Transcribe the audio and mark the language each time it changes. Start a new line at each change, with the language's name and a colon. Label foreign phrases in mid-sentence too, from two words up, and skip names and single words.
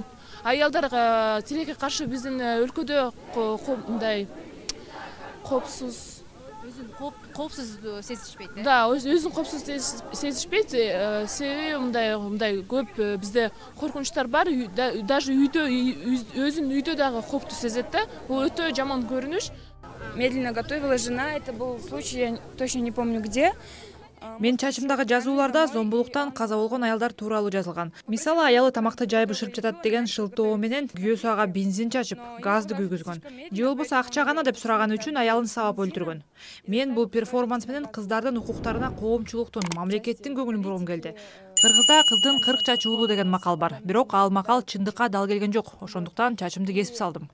Kyrgyz: Аялдарга тилекке каршы биздин өлкөдө мындай коопсуз сезишпейт. Да, өзүн коопсуз сезишпейт. Себеби мындай көп бизде коркунучтар бар. Даже өзүн үйдө дагы кооптуу сезет да. Бул өтө жаман көрүнүш.
Russian: Медленно готовила жена, это был случай, я точно не помню где.
Kyrgyz: Мен чачымдагы жазууларда зомбулуктан каза болгон аялдар тууралуу жазылган. Мисалы, аялы тамакты жайып бышырып жатат деген шылтоо менен күйөөсү ага бензин чачып, газды күйгүзгөн. Же болбосо акча гана деп сураганы үчүн аялын сабап өлтүргөн. Мен бул перформанс менен кыздардын укуктарына коомчулуктун, мамлекеттин көңүлүн бургум келди. Кыргызда кыздын 40 чачы уулуу деген макал бар. Бирок ал макал чындыкка дал келген жок. Ошондуктан чачымды кесип салдым.